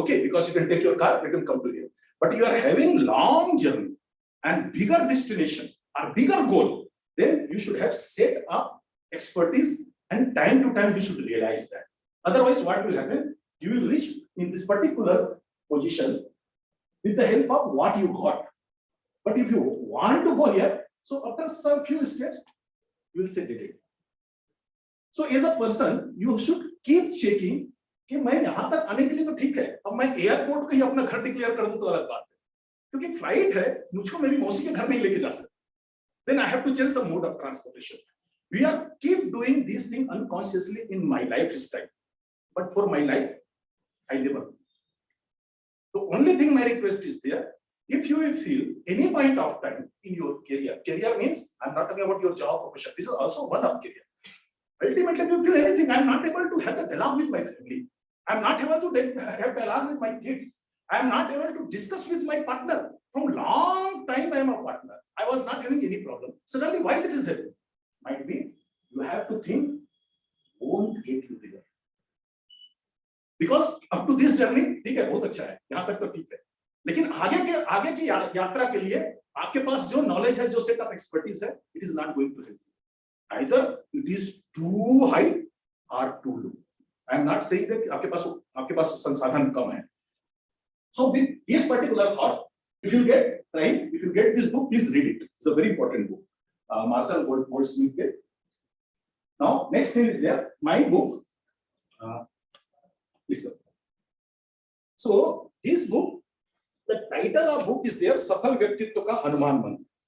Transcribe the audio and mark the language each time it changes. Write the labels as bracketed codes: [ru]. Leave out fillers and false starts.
[en] Okay, because you can take your car, you can come to here. But you are having long journey and bigger destination or bigger goal, then you should have set up expertise and time to time you should realize that. Otherwise, what will happen? You will reach in this particular position with the help of what you got. But if you want to go here, so after some few steps, you will say did it. So as a person, you should keep checking [hi] कि मैं यहाँ तक आने के लिए तो ठीक है, अब मैं एयरपोर्ट का ही अपना घर डिक्लेयर कर दूं तो अलग बात है, क्योंकि फ्लाइट है, मुझको मेरी मौसी के घर नहीं लेके जा सकते. [en] Then I have to change some mode of transportation. We are keep doing these things unconsciously in my lifestyle, but for my life, I never. The only thing my request is there, if you will feel any point of time in your career means, I'm not talking about your job profession, this is also one of career. Ultimately, if you feel anything, I'm not able to have the dialogue with my family. I'm not able to have dialogue with my kids. I'm not able to discuss with my partner. From long time, I am a partner. I was not having any problem. Suddenly, why this is happening? Might be, you have to think, won't get you there. Because up to this journey, [hi] ठीक है, बहुत अच्छा है, यहाँ तक तो ठीक है. लेकिन आगे की यात्रा के लिए आपके पास जो knowledge है, जो [en] set of expertise [hi] है, [en] it is not going to help you. Either it is too high or too low. I am not saying that [hi] आपके पास संसाधन कम है. [en] So with this particular thought, if you get time, if you get this book, please read it. It's a very important book. Marshall Goldsmith. Now, next thing is there, my book. Listen. So this book, the title of book is there, Safal Vyaktitva Ka Hanuman Mantra.